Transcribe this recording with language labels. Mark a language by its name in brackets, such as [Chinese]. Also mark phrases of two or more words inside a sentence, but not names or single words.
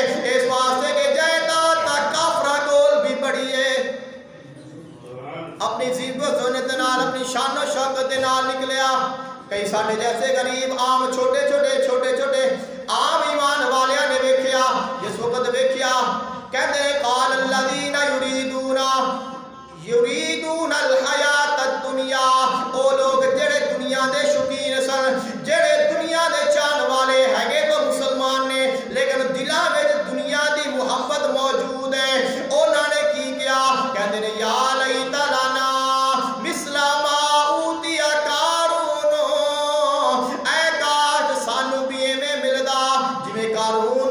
[Punjabi] اس واسطے کہ جائیداد دا کافراں کول بھی بڑی ہے، اپنی زیبت ہونے دے نال اپنی شان و شوکت دے نال نکلیا. کئی ساڈے جیسے غریب عام چھوٹے چھوٹے عام ایمان والیاں نے ویکھیا، جس وقت ویکھیا کہتے [Arabic] قال الذين يريدون الحياة الدنيا, [Punjabi] او لوگ جیہڑے دنیا دے شوقین سن، جیہڑے دنیا دے چاہن والے ہیگے تو مسلمان نے، لیکن دلاں وچ دنیا دی محبت موجود ہے. انہوں نے کی کیا؟ کہتے نے [Arabic] يا ليت لنا مثل ما أوتي قارون, [Punjabi] اے کاش سانوں بھی ایویں ملدا جیویں قارون